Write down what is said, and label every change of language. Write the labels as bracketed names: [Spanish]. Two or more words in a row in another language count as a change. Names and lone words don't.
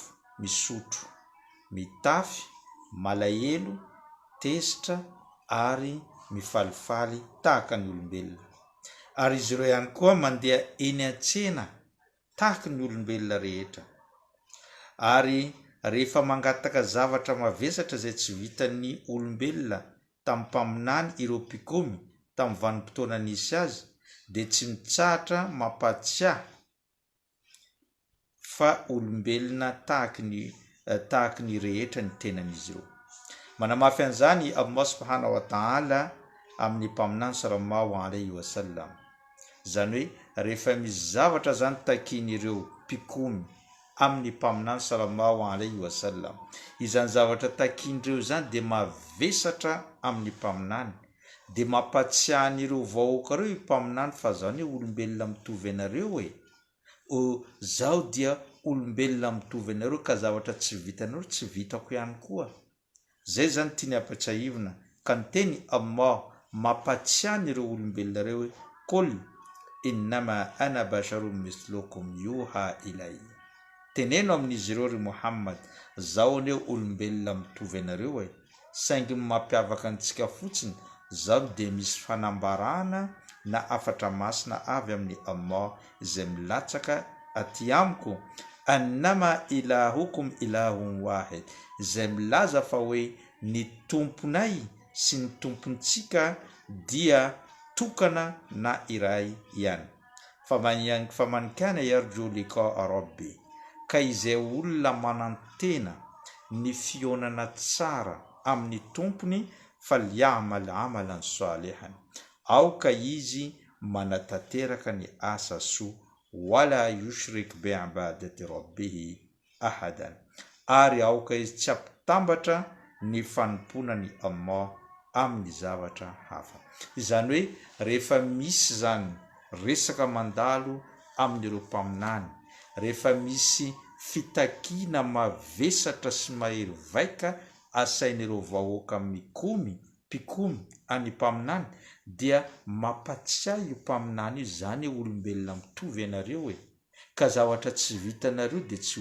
[Malagasy] misotro mitafy malahelo tesitra ary mifalifaly tahaka ny olombelona ary izy ireo ihany koa mandeha eny an-tsena tahaka ny olombelona rehetra ary rehefa mangataka zavatra mavesatra zay tsy vitan'ny olombelona tamin'ny mpaminany ireo mpikomy tamin'ny vanim-potoana nisy azy dia tsy mitsahatra mampatsiahy fa olombelona tahaka ny rehetra ny tenan'izy ireo manamafy an'izany Allah [Arabic] سبحانه وتعالى [Malagasy] amin'ny mpaminany [Arabic] صلى الله عليه وسلم [Malagasy] zany hoe rehefa misy zavatra zany takin'ireo mpikomy amin'ny mpaminany [Arabic] صلى الله عليه وسلم [Malagasy] izany zavatra takin'ireo zany dia mavesatra amin'ny mpaminany dia mampatsiahan'ireo vahoaka ireo mpaminany fa zany hoe olombelona mitovy anareo zao dia olombelona mitovy anareo ka zavatra tsy vitanareo tsy vitako ihany koa zay zany tiany apatsahivina ka ny teny Allah mampatsiahany ireo olombelona reo hoe [Arabic] قل إنما أنا بشر مثلكم يوحى [Malagasy] ilay teneno amin'izy ireo ry Muhammad zao aneo olombelona mitovy anareo saingy mampiavaka antsika fotsiny zao dia misy fanambarana na afatra masina avy amin'ny Allah izay milatsaka aty amiko [Arabic] أنما إلهكم إله واحد [Malagasy] izay milaza fa hoe ny tomponay sy ny tompontsika dia tokana na iray ihany [Arabic] فمن كان يرجو لقاء ربه [Malagasy] ka izay olona manantena ny fionana tsara amin'ny tompony [Arabic] فليعمل عملا صالحا [Malagasy] aoka izy manatanteraka ny asa soa [Arabic] ولا يشرك بعبادة ربه أحدا [Malagasy] ary aoka izy tsy ampitambatra ny fanompona ny Allah amin'ny zavatra hafa izany hoe rehefa misy zany resaka mandalo amin'ireo mpaminany rehefa misy fitakiana mavesatra sy mahery vaika asain'ireo vahoaka mpikomy any mpaminany dia mampatsiahy io mpaminany io zany olombelona mitovy anareo ka zavatra tsy vitanareo dia tsy ho